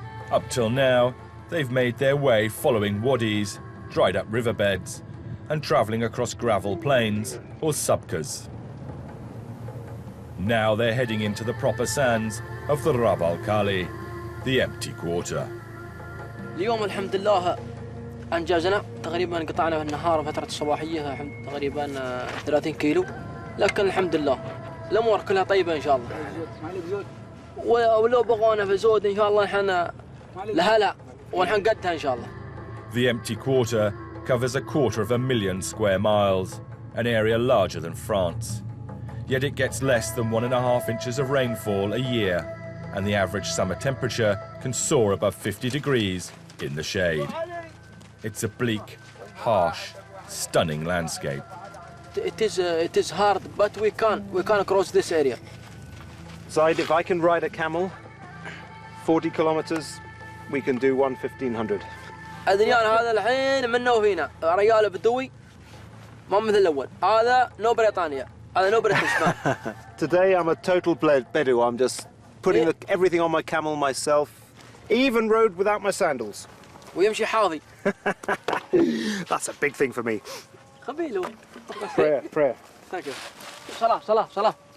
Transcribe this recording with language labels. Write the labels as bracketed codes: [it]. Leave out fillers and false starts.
[en] Up till now, they've made their way following wadis, dried up riverbeds, and travelling across gravel plains or subkas. Now they're heading into the proper sands of the Rab al-Khali, the empty quarter. [ar] اليوم الحمد لله أنجزنا تقريبا قطعنا في النهار فترة الصباحية تقريبا 30 كيلو لكن الحمد لله الأمور كلها طيبة إن شاء الله ولو بغونا في زود إن شاء الله نحن لهلا ونحنقدها إن شاء الله. [en] The empty quarter covers 250,000 square miles, an area larger than France. Yet it gets less than 1.5 inches of rainfall a year, and the average summer temperature can soar above 50 degrees in the shade. It's a bleak, harsh, stunning landscape. It is hard, but we can cross this area. Zaid, if I can ride a camel 40 kilometers, we can do 1,500. [ar] الدنيان هذا الحين منا وفينا رجال بدوي ما مثل الأول هذا نو بريطانيا هذا نو بريطانيا. [en] Today I'm a total Bedou. I'm just putting everything on my camel myself. Even rode without my sandals. [ar] ويمشي حافي. [en] That's a big thing for me. [ar] خبيله. [en] Prayer. Thank you. صلاة.